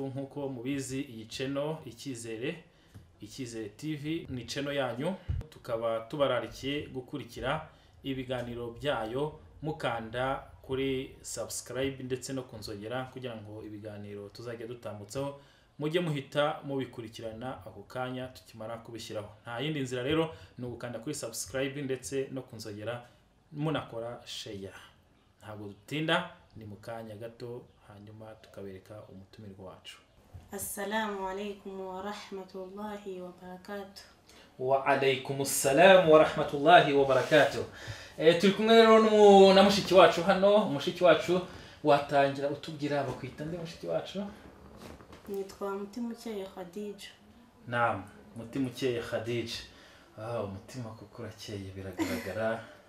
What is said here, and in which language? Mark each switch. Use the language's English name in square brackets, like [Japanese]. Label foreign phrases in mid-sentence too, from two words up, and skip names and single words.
[Kinyarwanda] Nkuko mubizi, iyi channel Icyizere TV ni channel yanyu, tukaba tubararikiye gukurikira ibiganiro byayo mukanda kuri subscribe ndetse no kunzogera kugira ngo ibiganiro tuzajya dutambutsaho mujye muhita mubikurikirana ako kanya tukimara kubishyiraho. Nta yindi nzira rero ni ugukanda kuri subscribe ndetse no kunzogera munakora share. Ntabwo dutinda, ni mu kanya gato hanyuma tukabereka umutumirwa wacu. [Arabic] السلام عليكم ورحمة الله وبركاته. وعليكم السلام ورحمة الله وبركاته. [Kinyarwanda] Turi kumwe rero na mushiki wacu hano. Mushiki wacu, watangira utubwira bakwita nde mushiki wacu? Nitwa Mutimukeye Khadija. Naam, Mutimukeye Khadija. Umutima kuko urakeye biragaragara.